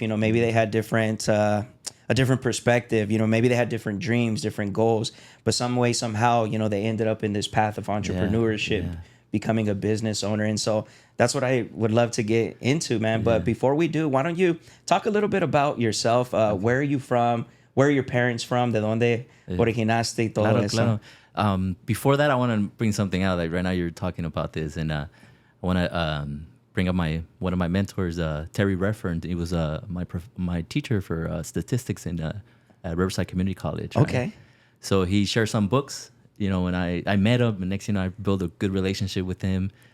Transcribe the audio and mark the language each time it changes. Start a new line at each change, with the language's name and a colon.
English: Maybe they had a different perspective, maybe they had different dreams, different goals, but some way, somehow, they ended up in this path of entrepreneurship, becoming a business owner. And so that's what I would love to get into, man. But before we do, why don't you talk a little bit about yourself? Where are you from? Where are your parents from?
Spanish: ¿De dónde originaste y todo eso? Claro.
English: Before that, I want to bring something out. Like right now you're talking about this, and I want to bring up one of my mentors, Terry Refferent. He was my teacher for statistics at Riverside Community College. Right? Okay. So he shared some books, when I met him, and next I built a good relationship with him.